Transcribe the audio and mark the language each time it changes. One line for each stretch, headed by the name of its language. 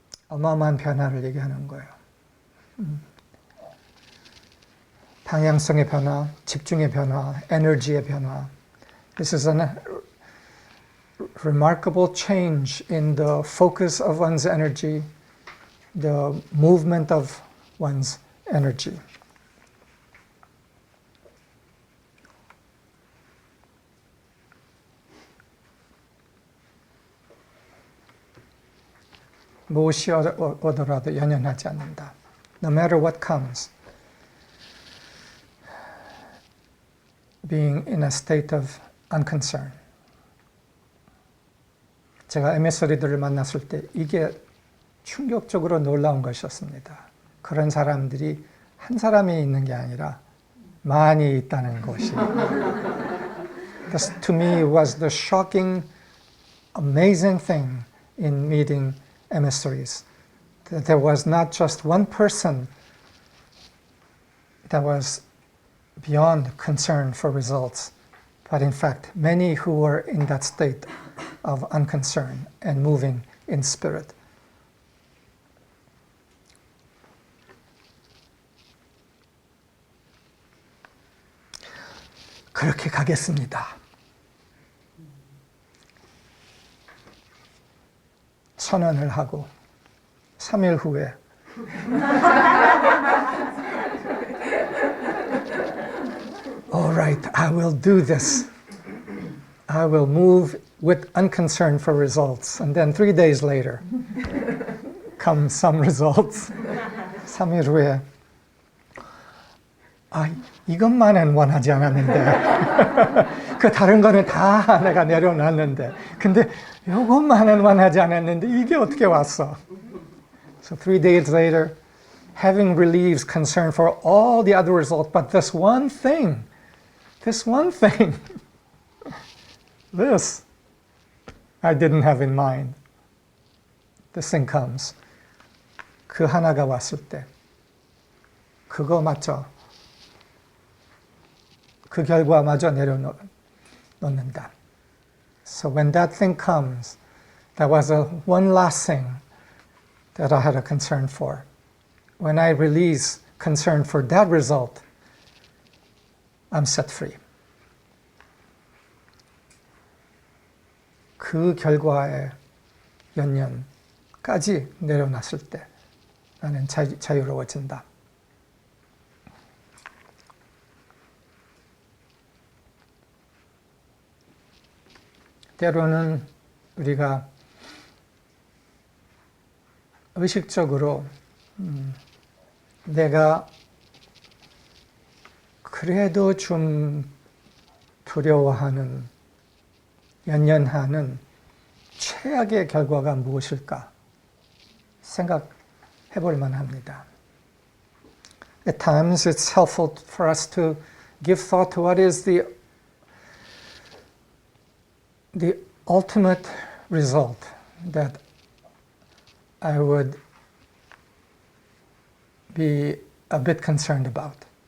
Korean: 어마어마한 변화를 얘기하는 거예요. 방향성의 변화, 집중의 변화, 에너지의 변화.
English: This is a remarkable change in the focus of one's energy, the movement of one's energy.
Korean: 무엇이 오더라도 연연하지 않는다.
English: No matter what comes. Being in a state of unconcern.
Korean: 제가 MS리들을 만났을 때 이게 충격적으로 놀라운 것이었습니다. 그런 사람들이 한 사람이 있는 게 아니라 많이 있다는 것이.
English: This to me was the shocking, amazing thing in meeting emissaries. That there was not just one person that was beyond concern for results, but in fact many who were in that state of unconcern and moving in spirit.
Korean: 그렇게 가겠습니다. 선언을 하고 3일 후에
English: All right, I will do this. I will move with unconcern for results. And then 3 days later come some results.
Korean: 3일 후에 이것만은 원하지 않았는데 그 다른 거는 다 내가 내려놨는데 근데 이것만은 원하지 않았는데 이게 어떻게 왔어?
English: So 3 days later, having relieved concern for all the other results, but this one thing, this I didn't have in mind. This thing comes.
Korean: 그 하나가 왔을 때 그거 맞죠? 그 결과마저 내려놓는다.
English: So when that thing comes, that was one last thing that I had a concern for. When I release concern for that result, I'm set free.
Korean: 그 결과의 연연까지 내려놨을 때 나는 자유로워진다. 때로는 우리가 의식적으로 내가 그래도 좀 두려워하는, 연연하는 최악의 결과가 무엇일까 생각해 볼 만합니다.
English: At times it's helpful for us to give thought to what is the ultimate result that I would be a bit concerned about.